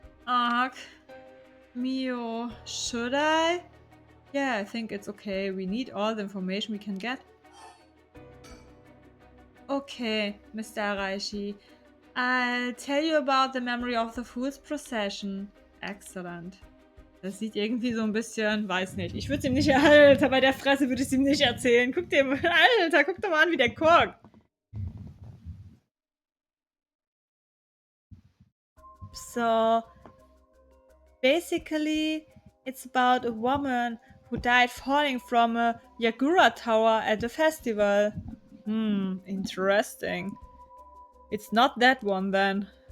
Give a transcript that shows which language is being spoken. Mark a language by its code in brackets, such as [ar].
[en] Ugh, Mio, should I? Yeah, I think it's okay. We need all the information we can get. Okay, Mr. Araishi. I'll tell you about the memory of the fool's procession. Excellent. [de] Das sieht irgendwie so ein bisschen, weiß nicht. Ich würde es ihm nicht, Alter, bei der Fresse würde ich es ihm nicht erzählen. Guck dir, Alter, guck doch mal an, wie der guckt. [en] So, basically, it's about a woman who died falling from a Yagura tower at a festival. Interesting. It's not that one then.